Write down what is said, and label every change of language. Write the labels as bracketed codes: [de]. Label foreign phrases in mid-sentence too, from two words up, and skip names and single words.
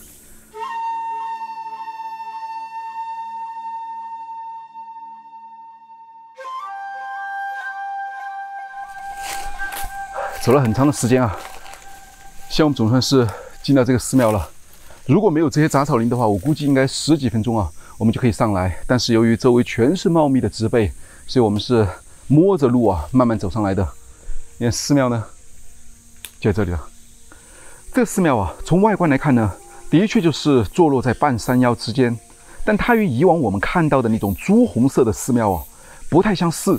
[zh] 走了很长的时间啊，现在我们总算是进到这個寺廟了。如果沒有這些雜草林的話，我估計應該10幾分鐘啊，我們就可以上來。但是由於周圍全是茂密的植被，所以我們是摸着路啊，慢慢走上來的。你看寺廟呢，就在這裡了。這個寺廟啊，從外觀來看呢，的確就是坐落在半山腰之間，但它與以往我們看到的那種朱紅色的寺廟啊，不太相似。